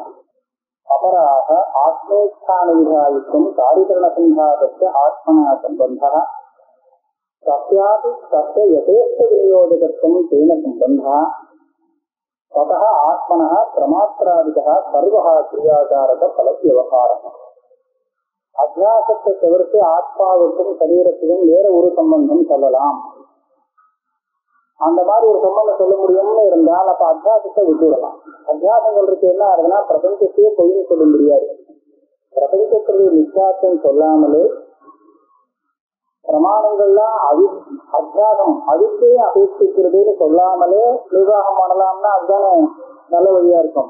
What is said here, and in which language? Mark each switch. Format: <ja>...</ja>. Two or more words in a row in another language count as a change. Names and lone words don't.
<sa>अपराः आत्मेच्छानिविधायित्वं कार्यकरणसंघातस्य आत्मना सम्बन्धः तस्यापि तस्य यथेष्टविनियोजकत्वं तेन सम्बन्धः ततः आत्मनः प्रमात्रादिकः सर्वः क्रियाकारकफलव्यवहारः।</sa> <ta>அத்தியாசத்தை தவிர்த்து ஆத்மாவுக்கும் சரீரத்துக்கும் வேற ஒரு சம்பந்தம் சொல்லலாம். அந்த மாதிரி ஒரு சம்பந்தம் சொல்ல முடியும்னு இருந்தால் அப்ப அத்தியாசத்தை விட்டுவிடலாம். அத்தியாசங்களுக்கு என்ன ஆகுதுன்னா பிரபஞ்சத்தையே பொய்னு சொல்ல முடியாது. பிரபஞ்சத்தினுடைய நிச்சயத்தையும் சொல்லாமலே பிரமாணங்கள்லாம் அத்தியாசம் அதுக்கே அபேட்சிக்கிறதுன்னு சொல்லாமலே நிர்வாகம் பண்ணலாம்னா அதுதானே நல்ல வழியா இருக்கும்.</ta>